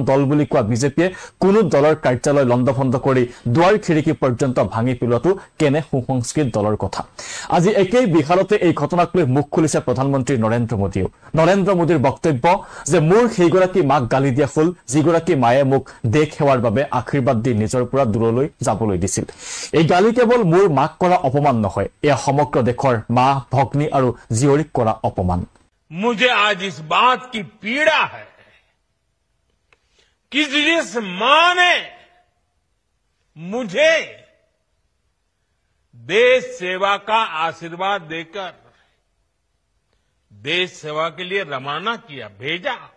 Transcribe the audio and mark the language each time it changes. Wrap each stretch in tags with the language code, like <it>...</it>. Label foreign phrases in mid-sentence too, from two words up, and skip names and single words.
<as>দল বুলি কোৱা বিজেপিয়ে কোনো দলৰ কাৰ্যালয় লণ্ডভণ্ড কৰি দুৱাৰ খিৰিকী পৰ্যন্ত ভাঙি পেলোৱাটো কেনে সুসংস্কৃত দলৰ কথা আজি একেই বিহাৰতে এই ঘটনাক লৈ মুখ খুলিছে প্ৰধানমন্ত্ৰী নৰেন্দ্ৰ মোদীয়ে নৰেন্দ্ৰ মোদীৰ বক্তব্য যে মোৰ সেইগৰাকী মাক গালি দিয়া হল যিগৰাকী মায়ে মোক দেশ সেৱাৰ বাবে আশীৰ্বাদ দি নিজৰ পৰা দূৰলৈ যাবলৈ দিছিল এই গালি কেৱল মোৰ মাক কৰা অপমান নহয় এয়া সমগ্ৰ দেশৰ মা ভগ্নী আৰু জীয়ৰীক কৰা অপমান</as> <hi>मुझे आज इस बात की पीड़ा है कि जिस मां ने मुझे देश सेवा का आशीर्वाद देकर देश सेवा के लिए रवाना किया भेजा</hi>